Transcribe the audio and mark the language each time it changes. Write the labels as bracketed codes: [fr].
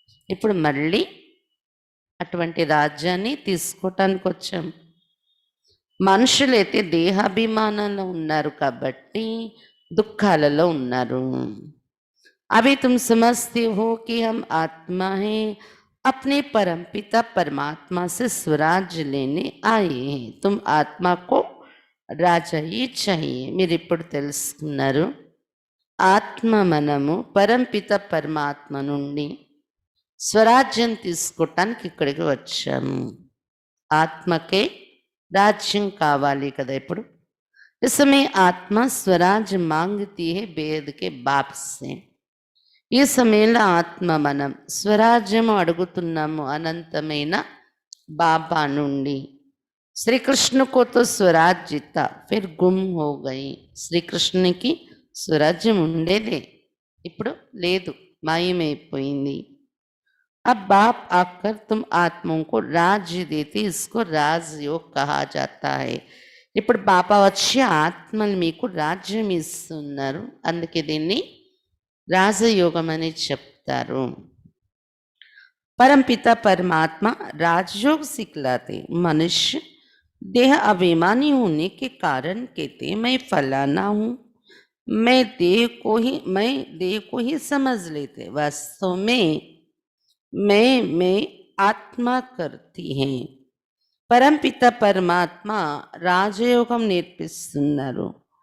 [te] ఇప్పుడు మళ్ళీ అటువంటి రాజ్యాన్ని తీసుకోవటానికి వచ్చాం. మనుషులైతే దేహాభిమానంలో ఉన్నారు కాబట్టి దుఃఖాలలో ఉన్నారు. [hi] అవి తుమ్ సమజ్తే హో కి హమ్ ఆత్మా హై, अपने परमपिता परमात्मा से स्वराज लेने आए हैं, तुम आत्मा को రాజా ही चाहिए. [te] మీరు ఇప్పుడు తెలుసుకున్నారు ఆత్మ మనము పరంపిత పరమాత్మ నుండి స్వరాజ్యం తీసుకోవటానికి ఇక్కడికి వచ్చాము. ఆత్మకే రాజ్యం కావాలి కదా ఇప్పుడు. [hi] इस समय आत्मा स्वराज मांगती है बेद के बाप से. [te] ఈ సమయంలో ఆత్మ మనం స్వరాజ్యము అడుగుతున్నాము అనంతమైన బాబా నుండి. [hi] శ్రీకృష్ణ కోతో స్వరాజ్యత ఫిర్ గుమ్ హో గయి. [te] శ్రీకృష్ణునికి స్వరాజ్యం ఉండేదే, ఇప్పుడు లేదు, మాయమైపోయింది. [hi] अब बाप आकर तुम आत्माओं को राज्य देते, इसको राजयोग कहा जाता है. [te] ఇప్పుడు బాబా వచ్చి ఆత్మలు మీకు రాజ్యం ఇస్తున్నారు, అందుకే దీన్ని రాజయోగం అని చెప్తారు. [hi] परमपिता परमात्मा राजयोग सिखलाते। मनुष्य देह अभिमानी होने के कारण कहते मैं फलाना हूँ, मैं देह को ही समझ लेते। वास्तव में मैं आत्मा करती है। [te] పరంపిత పరమాత్మ రాజయోగం నేర్పిస్తున్నారు.